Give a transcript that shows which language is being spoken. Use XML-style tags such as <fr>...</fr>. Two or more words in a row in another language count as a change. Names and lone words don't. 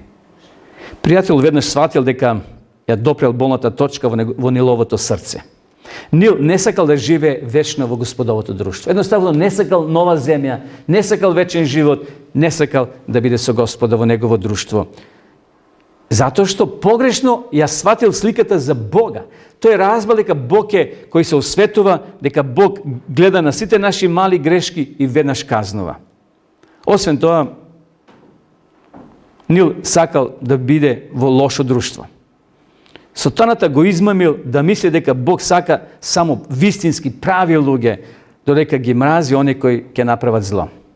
<mk>Пријател веднаш сватил дека ја допрел болната точка во Ниловото срце. Нил не сакал да живее вечно во Господовото друштво. Едноставно не сакал нова земја, не сакал вечен живот, не сакал да биде со Господа во негово друштво. Затоа што погрешно ја сватил сликата за Бога. To je razbal дека Бог е кој се осветува, дека Бог гледа на сите наши мали грешки и веднаш казнува. Освен тоа, Нил сакал да биде во лошо друштво. Сатаната го измамил да мисли дека Бог сака само вистински прави луѓе, додека ги мрази они кои ќе направат зло.</mk>